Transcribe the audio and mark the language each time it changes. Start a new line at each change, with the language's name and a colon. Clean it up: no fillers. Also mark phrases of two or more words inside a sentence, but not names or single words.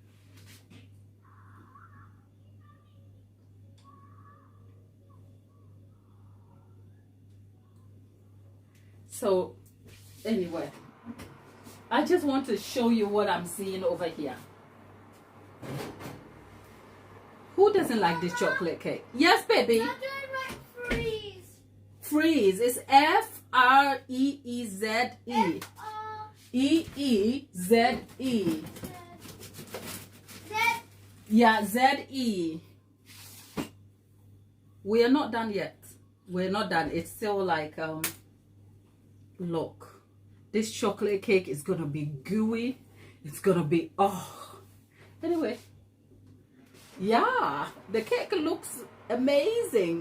English: So, anyway, I just want to show you what I'm seeing over here. Who doesn't like this chocolate cake? Yes, baby. I don't like freeze. Freeze. It's F-R-E-E-Z-E. E-E-Z-E. Yeah, Z-E. We are not done yet. We're not done. It's still like, look. This chocolate cake is going to be gooey. It's going to be, oh. Anyway. Yeah, the cake looks amazing.